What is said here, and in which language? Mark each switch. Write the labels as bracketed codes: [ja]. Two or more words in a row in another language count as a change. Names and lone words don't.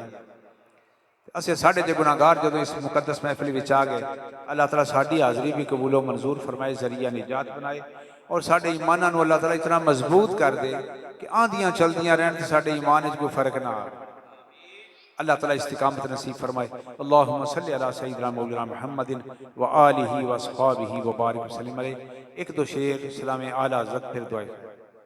[pa] اسیں ساڈے تے گنہگار جدوں اس مقدس محفل وچ آ گئے، اللہ تعالیٰ ساڈی حاضری بھی قبول و منظور فرمائے، ذریعہ نجات بنائے اور ساڈے ایماناں نوں اللہ تعالیٰ اتنا مضبوط کر دے کہ آندھیاں چلدیاں رہن تے ساڈے ایمان وچ کوئی فرق نہ آئے. اللہ تعالیٰ استقامت نصیب فرمائے. [ar] اللهم صل على سيدنا مولانا محمد وآله وأصحابه وبارك وسلم. [pa] اک دو شعر سلام اعلیٰ حضرت فیر دعا.